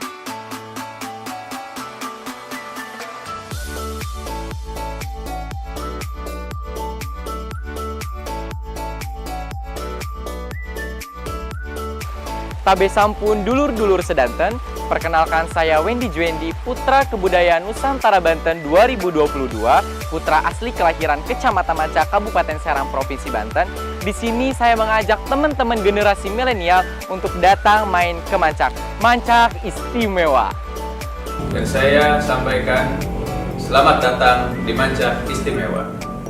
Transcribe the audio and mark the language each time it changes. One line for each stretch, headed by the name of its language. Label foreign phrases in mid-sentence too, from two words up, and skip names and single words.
Javanese: Tabe sampun dulur-dulur sedanten,
Indonesian: perkenalkan saya Wendy Juendi, Putra Kebudayaan Nusantara Banten 2022, putra asli kelahiran Kecamatan Mancak, Kabupaten Serang, Provinsi Banten. Di sini saya mengajak teman-teman generasi milenial untuk datang main ke Mancak. Mancak istimewa. Dan saya sampaikan selamat datang di Mancak istimewa.